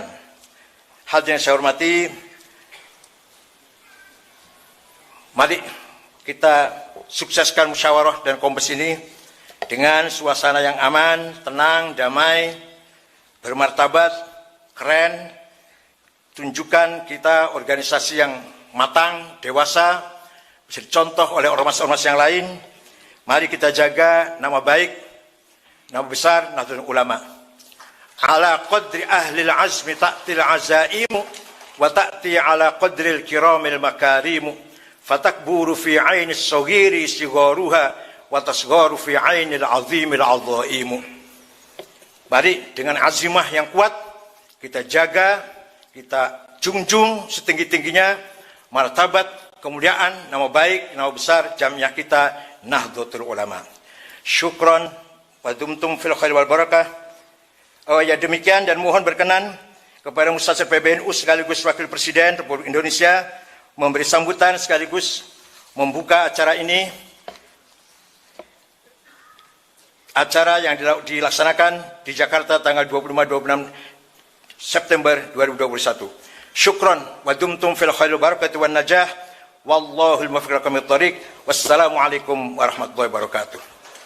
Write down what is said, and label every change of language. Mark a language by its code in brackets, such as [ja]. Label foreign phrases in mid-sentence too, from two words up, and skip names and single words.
[id] Hadirin yang saya hormati, mari kita sukseskan musyawarah dan konbes ini dengan suasana yang aman, tenang, damai, bermartabat, keren. Tunjukkan kita organisasi yang matang, dewasa, bisa dicontoh oleh ormas-ormas yang lain. Mari kita jaga nama baik, nama besar Nahdlatul Ulama. [ar] على قدر أهل العزم تأتي العزائم وتأتي على قدر الكرام المكارم. فتعظم في عين الصغير صغارها وتصغر في عين العظيم العظائم. [id] Mari dengan azimah yang kuat kita jaga, kita junjung setinggi-tingginya martabat, kemuliaan, nama baik, nama besar jamiah kita Nahdlatul Ulama. [ar] شكرا ودمتم في الخير والبركة. [id] Ya demikian, dan mohon berkenan kepada Mustasyar PBNU sekaligus Wakil Presiden Republik Indonesia memberi sambutan sekaligus membuka acara ini, acara yang dilaksanakan di Jakarta tanggal 25-26 September 2021. [ar] شكرا ودمتم في الخير والبركة والنجاح. والله الموفق إلى أقوم الطريق. والسلام عليكم ورحمة الله وبركاته.